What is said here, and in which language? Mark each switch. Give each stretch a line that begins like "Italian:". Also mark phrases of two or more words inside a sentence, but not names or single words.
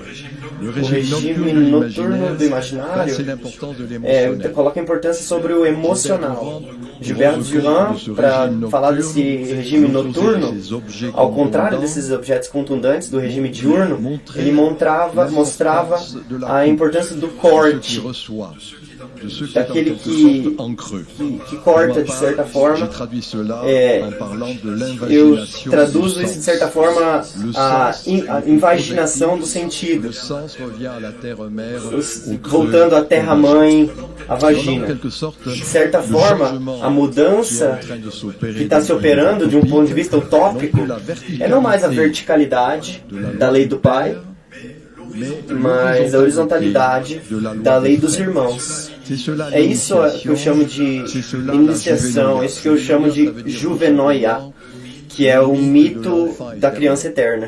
Portuguese: O regime noturno do imaginário coloca importância sobre o emocional. Gilbert Durand, para falar desse regime noturno, ao contrário desses objetos contundentes do regime diurno, ele mostrava a importância do corte.
French: de ceux qui est en
Portuguese: daquele
French: quelque sorte en creux.
Portuguese: que corta de certa
French: J'ai
Portuguese: forma.
French: traduit cela en parlant de
Portuguese: Eu
French: l'invagination
Portuguese: traduzo
French: du
Portuguese: isso de
French: sens.
Portuguese: certa forma a invaginação do
French: Le
Portuguese: sentido,
French: sens revient à la terre-mère, au creux,
Portuguese: voltando à terra-mãe, à
French: en
Portuguese: vagina.
French: quelque sorte,
Portuguese: De certa
French: le
Portuguese: forma,
French: changement
Portuguese: a mudança
French: qui est en train de s'opérer
Portuguese: que está se operando de um ponto de vista utópico é não mais a verticalidade da lei do Pai, mas a horizontalidade da lei dos irmãos. É isso que eu chamo de iniciação, isso que eu chamo de juvenoia, que é o mito da criança eterna.